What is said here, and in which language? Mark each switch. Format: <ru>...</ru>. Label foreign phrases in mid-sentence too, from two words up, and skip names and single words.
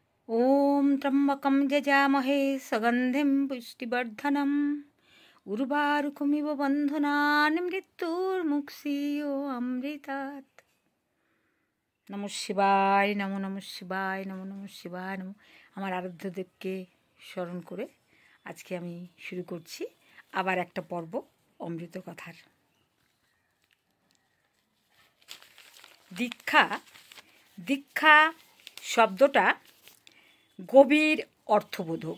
<sa>ॐ त्र्यम्बकं यजामहे सुगन्धिं पुष्टिवर्धनम् उर्वारुकमिव बन्धनान् मृत्युर्मुक्षीयो अमृतात्। নমঃ শিবায় নমো নমঃ শিবায় নমো নমঃ শিবায় নমো।</sa> <bn>আমার আরাধ্যদেবকে স্মরণ করে আজকে আমি শুরু করছি আবার একটা পর্ব অমৃত কথার। দীক্ষা দীক্ষা শব্দটা গভীর অর্থবোধক।</bn>